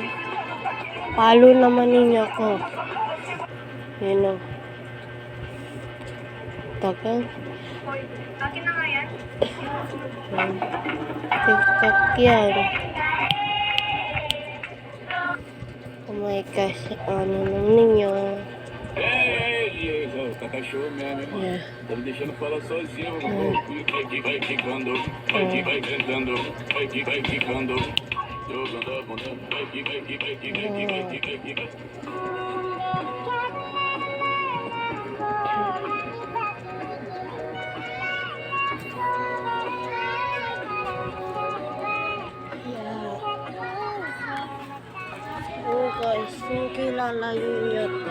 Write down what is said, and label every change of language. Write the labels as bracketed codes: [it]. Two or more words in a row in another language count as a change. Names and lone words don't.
[tl] Palo naman ninyo ako. Yan o. Tagal. Akin na nga yan. TikTok yan. [en] Oh my gosh. [tl] Ano lang ninyo. [pt] Cachorro mesmo, [en] Yeah. [pt] Tá me deixando falar sozinho, vai quicando, vai cantando, vai quicando, jogando a bunda, vai. [tl] Oh guys, yung kilala nyo to.